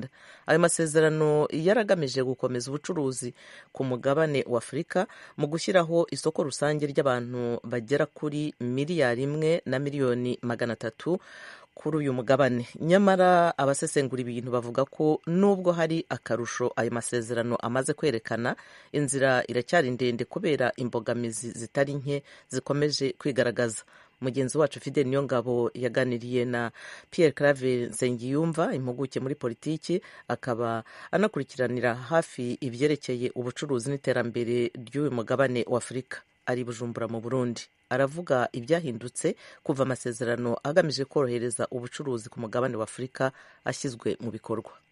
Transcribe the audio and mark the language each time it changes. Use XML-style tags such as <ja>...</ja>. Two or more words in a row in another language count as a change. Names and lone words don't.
<rw>Ayo masezerano yaragamije gukomeza ubucuruzi ku mugabane wa Afurika mu gushyiraho isoko rusange ry'abantu bagera kuri 1,300,000 kuri uyu mugabane. Nyamara abasesengura ibintu bavuga ko nubwo hari akarusho ayo masezerano amaze kwerekana, inzira iracyari ndende kubera imbogamizi zitari nke zikomeje kwigaragaza. Mugenzi wacu Fidel Niyongabo yaganiriye na Pierre Claver Nsengiyumva, impuguke muri politiki, akaba anakurikiranira hafi ibyerekeye ubucuruzi n'iterambere ry'uyu mugabane wa Afurika. Ari Bujumbura mu Burundi. Aravuga ibyahindutse kuva amasezerano agamije korohereza ubucuruzi ku mugabane wa Afurika ashyizwe mu bikorwa.</rw>